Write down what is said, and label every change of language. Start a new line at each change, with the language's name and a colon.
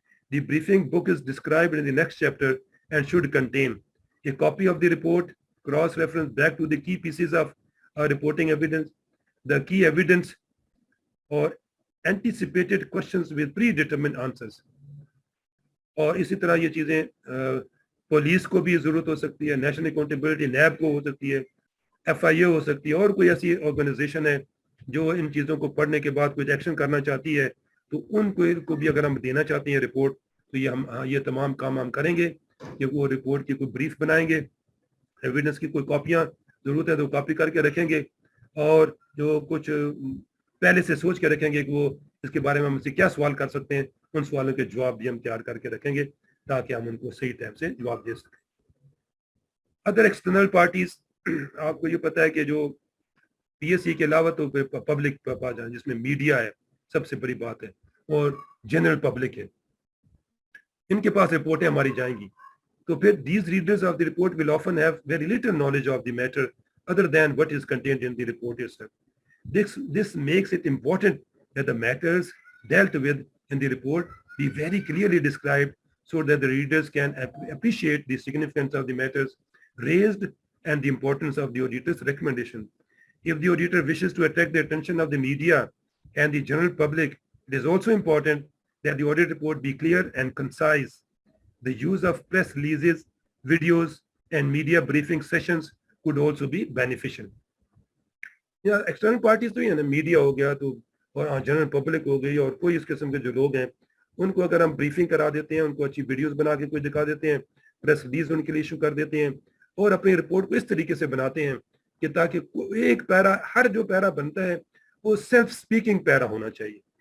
English: The briefing book is described in the next chapter and should contain a copy of the report, cross-reference back to the key pieces of reporting evidence, the key evidence or anticipated questions with predetermined answers.
Hindi: और इसी तरह ये चीज़ें police को भी ज़रूरत हो सकती है, नेशनल अकाउंटेबिलिटी नैब को हो सकती है, FIA हो सकती है, और कोई ऐसी ऑर्गेनाइजेशन है जो इन चीज़ों को पढ़ने के बाद कुछ एक्शन करना चाहती है तो उनको भी अगर हम देना चाहते हैं रिपोर्ट तो ये तमाम काम हम करेंगे कि वो रिपोर्ट की कोई ब्रीफ बनाएंगे, एविडेंस की कोई कॉपियाँ ज़रूरत है तो कॉपी करके रखेंगे, और जो कुछ पहले से सोच के रखेंगे कि वो इसके बारे में हमसे क्या सवाल कर सकते हैं, उन सवालों के जवाब भी हम तैयार करके रखेंगे ताकि हम उनको सही टाइम से जवाब दे सकें. अदर एक्सटर्नल पार्टीज, आपको ये पता है कि जो पीएससी के अलावा तो पब्लिक पास जाए जिसमें मीडिया है सबसे बड़ी बात है और जनरल पब्लिक है, इनके पास रिपोर्टें हमारी जाएंगी.
English: तो फिर these readers of the report will often have very little knowledge of the matter other than what is contained in the report itself. This makes it important that the matters dealt with in the report be very clearly described so that the readers can appreciate the significance of the matters raised and the importance of the auditor's recommendation. If the auditor wishes to attract the attention of the media and the general public, it is also important that the audit report be clear and concise. The use of press releases, videos, and media briefing sessions could also be beneficial.
Hindi: या external parties तो ही है ना, media हो गया तो और general public हो गई और कोई इस किस्म के जो लोग हैं उनको अगर हम ब्रीफिंग करा देते हैं, उनको अच्छी वीडियोस बना के कोई दिखा देते हैं, प्रेस रिलीज उनके लिए इशू कर देते हैं और अपनी रिपोर्ट को इस तरीके से बनाते हैं कि ताकि एक पैरा, हर जो पैरा बनता है वो सेल्फ स्पीकिंग पैरा होना चाहिए.